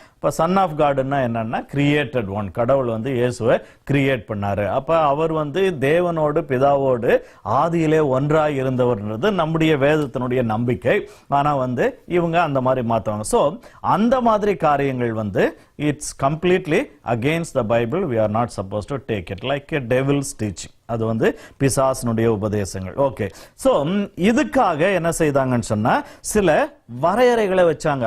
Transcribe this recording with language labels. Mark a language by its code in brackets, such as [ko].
[ta] இப்ப son of காடுன்னா என்னன்னா created one, கடவுள் வந்து இயேசுவை கிரியேட் பண்ணாரு. அப்ப அவர் வந்து தேவனோடு பிதாவோடு ஆதியிலே ஒன்றாய் இருந்தவர்ன்றது நம்முடைய வேதத்தினுடைய நம்பிக்கை. ஆனா வந்து இவங்க அந்த மாதிரி மாத்துவாங்க. சோ அந்த மாதிரி காரியங்கள் வந்து [en] It's completely against the Bible. we are not supposed to take it like a devil's teaching. [ta] அது வந்து பிசாசினுடைய உபதேசங்கள். ஓகே, சோ இதுக்காக என்ன செய்தாங்கன்னு சொன்னா சில வரையறைகளை வச்சாங்க.